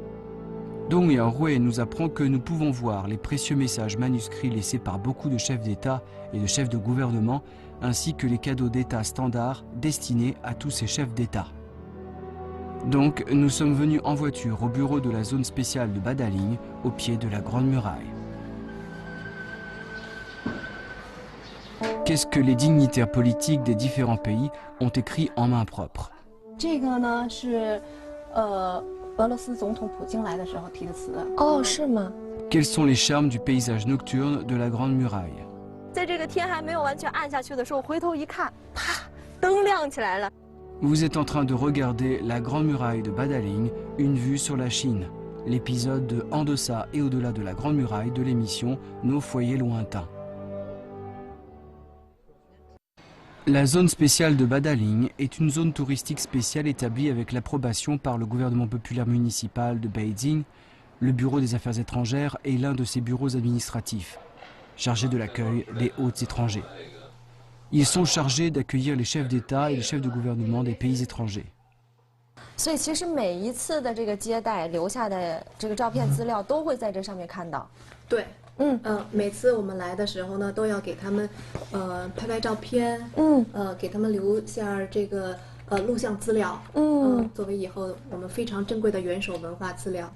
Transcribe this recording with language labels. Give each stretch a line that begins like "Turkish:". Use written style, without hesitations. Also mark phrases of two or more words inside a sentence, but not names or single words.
French: Dong Yaohui nous apprend que nous pouvons voir les précieux messages manuscrits laissés par beaucoup de chefs d'État et de chefs de gouvernement, ainsi que les cadeaux d'État standards destinés à tous ces chefs d'État. Donc, nous sommes venus en voiture au bureau de la zone spéciale de Badaling, au pied de la Grande Muraille. Qu'est-ce que les dignitaires politiques des différents pays ont écrit en main propre?
Chinese: 这个呢是俄罗斯总统普京来的时候提的词。是吗？
French: Quels sont les charmes du paysage nocturne de la Grande Muraille?
Chinese: 在这个天还没有完全暗下去的时候，回头一看，啪，灯亮起来了。
French: Vous êtes en train de regarder la Grande Muraille de Badaling, une vue sur la Chine. L'épisode de En deçà et au-delà de la Grande Muraille de l'émission Nos foyers lointains. La zone spéciale de Badaling est une zone touristique spéciale établie avec l'approbation par le gouvernement populaire municipal de Beijing. Le bureau des affaires étrangères est l'un de ses bureaux administratifs, chargé de l'accueil des hôtes étrangers. Ils sont chargés d'accueillir les chefs d'État et les chefs de gouvernement des pays étrangers.
Chinese: 所以其实每一次的这个接待留下的这个照片资料都会在这上面看到。对，每次我们来的时候呢，都要给他们拍照片，给他们留下这个录像资料，作为以后我们非常珍贵的元首文化资料。